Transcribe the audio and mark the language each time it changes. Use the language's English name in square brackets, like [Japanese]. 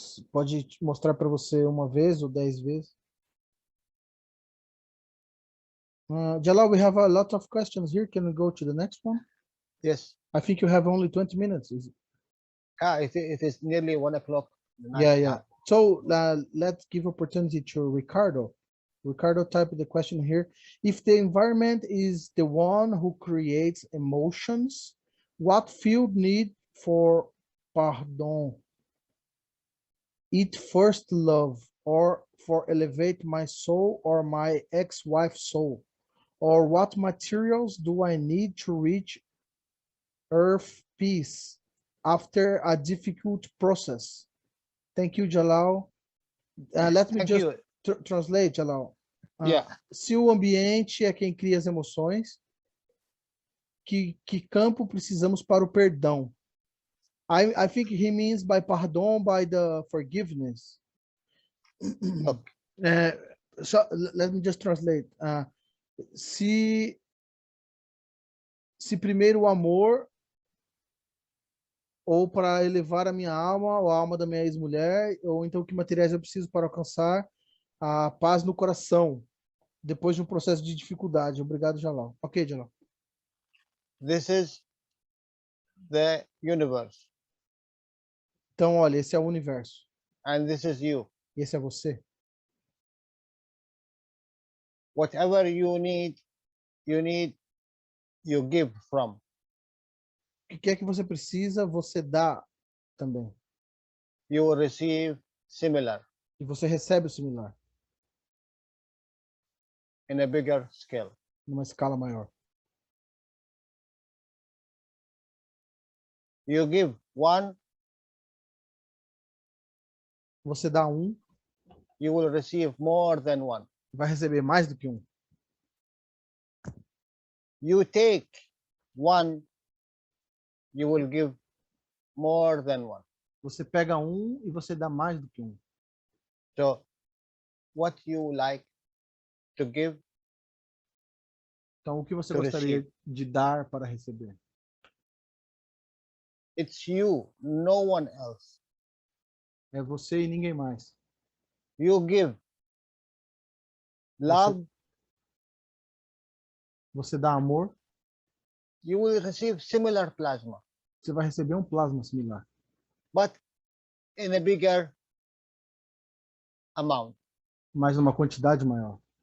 [Portuguese] Pode mostrar para você uma vez ou 10 vezes. [English] Jalal, we have a lot of questions here. Can we go to the next one? Yes. I think you have only 20 minutes. It is nearly 1 o'clock. Yeah. So let's give opportunity to Ricardo. Ricardo typed the question here. If the environment is the one who creates emotions, what field need for pardon? It first love, or for elevate my soul or my ex-wife's soul? Or what materials do I need to reach earth peace after a difficult process? Thank you, Jalal. Let me Thank just you. translate, Jalal. Yeah. [Portuguese] Se o ambiente é quem cria as emoções, que campo precisamos para o perdão? [English] I think he means by pardon, by the forgiveness. Okay. So let me just translate. [Portuguese] Se primeiro o amor, ou para elevar a minha alma, ou a alma da minha ex-mulher, ou então que materiais eu preciso para alcançar a paz no coração, depois de um processo de dificuldade. Obrigado, Jalal. Ok, Jalal. [English] This is the universe. [Portuguese] Então, olha, esse é o universo. [English] And this is you. [Portuguese] Esse é você. [English] Whatever you need, you give from. [Portuguese] O que é que você precisa, você dá também. [English] You will receive similar. [Portuguese] E você recebe o similar. [English] In a bigger scale. [Portuguese] Numa escala maior. [English] You give one. [Portuguese] Você dá um. [English] You will receive more than one. [Portuguese] Vai receber mais do que um. [English] You take one. You will give more than one. [Portuguese] Você pega um e você dá mais do que um. [English] So, what you like to give? [Portuguese] Então, o que você gostaria de dar para receber? [English] It's you, no one else. [Portuguese] É você e ninguém mais. [English] You give love. [Portuguese] Você dá amor. [English] You will receive similar plasma. [Portuguese] Você vai receber um plasma similar. [English] But in a bigger amount. [Portuguese] Mas uma quantidade maior.